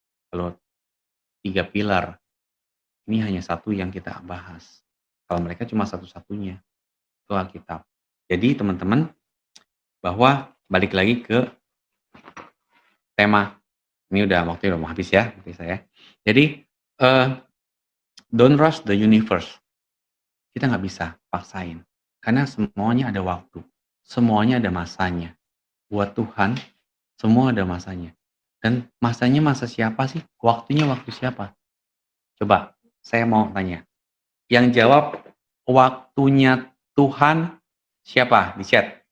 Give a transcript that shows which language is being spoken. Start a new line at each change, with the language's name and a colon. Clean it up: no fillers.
Indonesian: Kalau 3 pilar, ini hanya satu yang kita bahas. Kalau mereka cuma satu-satunya, itu Alkitab. Jadi teman-teman, bahwa balik lagi ke tema, ini waktunya udah mau habis ya, saya. Jadi,
English: don't rush the universe.
Indonesian: Kita nggak bisa paksain, karena semuanya ada waktu, semuanya ada masanya. Buat Tuhan, semua ada masanya. Dan masanya masa siapa sih? Waktunya waktu siapa? Coba, saya mau tanya. Yang jawab waktunya Tuhan siapa? Di chat.